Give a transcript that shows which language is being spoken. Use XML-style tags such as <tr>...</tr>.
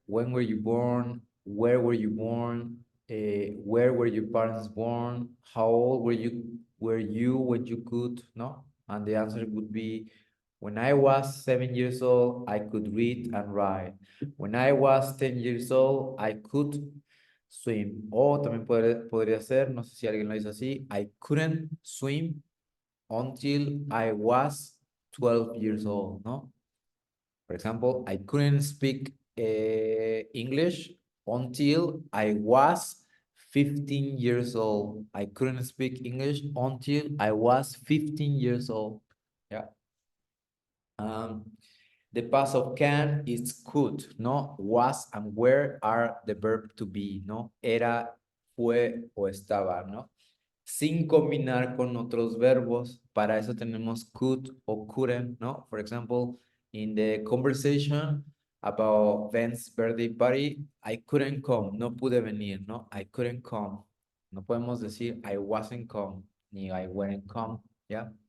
<en>When were you born? Where were you born? Where were your parents born? How old were you when you could, no? And the answer would be, when I was 7 years old, I could read and write. When I was 10 years old, I could swim.</en> <es>O también podría ser, no sé si alguien lo dice así,</es> <en>I couldn't swim until I was 12 years old,</en> <es>no?</es> <en>For example, I couldn't speak English until I was 15 years old. I couldn't speak English until I was 15 years old. Yeah. The past of can is could, no? Was and were are the verb to be, no?</en> <es>Era, fue o estaba, no? Sin combinar con otros verbos. Para eso tenemos could o couldn't, no?</es> <en>For example, in the conversation about Ben's birthday party, I couldn't come,</en> <es>no pude venir, no?</es> <en>I couldn't come.</en> <es>No podemos decir</es> <en>I wasn't come,</en> <es>ni</es> <en>I wouldn't come, yeah?</en>